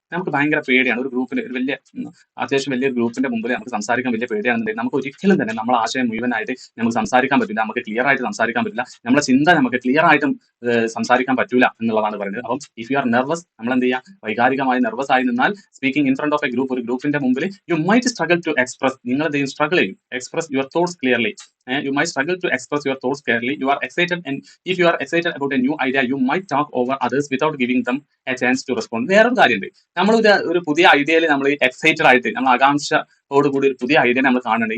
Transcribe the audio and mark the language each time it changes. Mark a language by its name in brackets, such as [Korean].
[Malayalam] നമുക്ക് ഭയങ്കര പേടിയാണ് ഒരു ഗ്രൂപ്പിൽ, ഒരു അത്യാവശ്യം വലിയ ഗ്രൂപ്പിന്റെ മുമ്പിൽ നമുക്ക് സംസാരിക്കാൻ വലിയ പേടിയാണെന്നുണ്ടെങ്കിൽ നമുക്ക് ഒരിക്കലും തന്നെ നമ്മളെ ആശയം മുഴുവനായിട്ട് നമുക്ക് സംസാരിക്കാൻ പറ്റില്ല, നമുക്ക് ക്ലിയർ ആയിട്ട് സംസാരിക്കാൻ പറ്റില്ല, നമ്മളെ ചിന്ത നമുക്ക് ക്ലിയർ ആയിട്ടും സംസാരിക്കാൻ പറ്റൂല എന്നുള്ളതാണ് പറയുന്നത്. [English] അപ്പം if you are nervous, [Malayalam] നമ്മൾ എന്ത് ചെയ്യുക, വൈകാരികമായി [English] nervous ആയി നിന്നാൽ speaking in front of a group, [Malayalam] ഒരു ഗ്രൂപ്പിന്റെ മുമ്പിൽ [English] you might struggle to express, [Malayalam] നിങ്ങൾ എന്ത് ചെയ്യും, [English] Struggle ചെയ്യും, express your thoughts clearly. You might struggle to express your thoughts clearly. You are excited, and if you are excited about a new idea, you might talk over others without giving them a chance to respond. [Malayalam] വേറൊരു കാര്യമുണ്ട്, നമ്മൾ ഒരു പുതിയ ഐഡിയയിൽ നമ്മൾ excited ആയിട്ട്, നമ്മൾ ആകാംക്ഷയോട് കൂടി ഒരു പുതിയ ഐഡിയ നമ്മൾ കാണുന്നുണ്ട്.